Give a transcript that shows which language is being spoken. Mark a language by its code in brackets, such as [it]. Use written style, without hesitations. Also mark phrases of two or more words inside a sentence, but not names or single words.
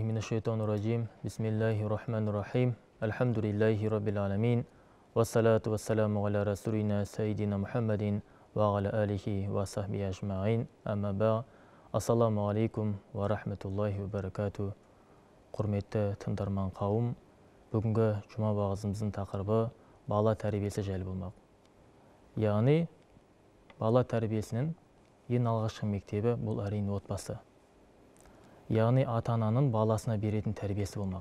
[ar] من الشيطان الرجيم. بسم الله الرحمن الرحيم. الحمد لله رب العالمين. والصلاة والسلام على رسولنا سيدنا محمد وعلى آله وصحبه أجمعين. أما ب. السلام عليكم ورحمة الله وبركاته. [kk] Құрметті тыңдарман қауым, бүгінгі жұма бағызымыздың тақырыбы бала тәрбиесі жайлы болмақ. Яғни, бала тәрбиесінің ең алғашқы мектебі бұл әрине отбасы. Яғни, ата-ананың баласына беретін тәрбиесі болмақ.